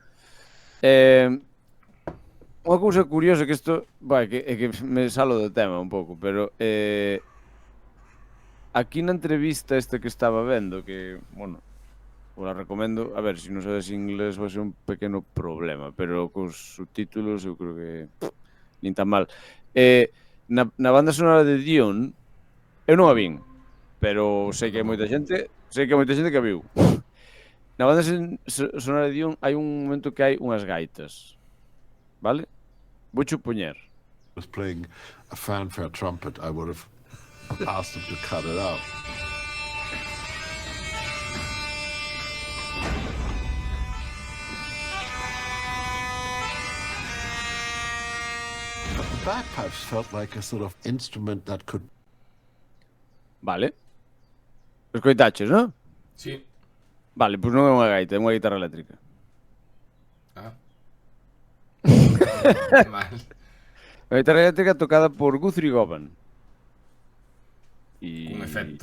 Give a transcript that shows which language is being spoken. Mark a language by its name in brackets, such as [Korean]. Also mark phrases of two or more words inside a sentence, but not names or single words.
[Galician] Unha cousa curiosa que isto, que me salo do tema un pouco, pero aquí na entrevista esta que estaba vendo, que, bueno, vos la recomendo, a ver, se non sabes inglés vai ser un pequeno problema, pero cos subtítulos eu creo que nin tan mal. Na banda sonora de Dune, eu non a vin, pero sei que hai moita xente que a viu. Na banda sonora de Dune hai un momento que hai unhas gaitas, vale? Voucho poñer. [English] Was playing a fanfare trumpet, I would have asked him to cut it out. But the bagpipes felt like a sort of instrument that could... [Galician] Vale. Escoitaches, non? Sí. Vale, pois non é unha gaita, é unha guitarra eléctrica. Vale. A guitarra eléctrica tocada por Guthrie Govan. Un efecto...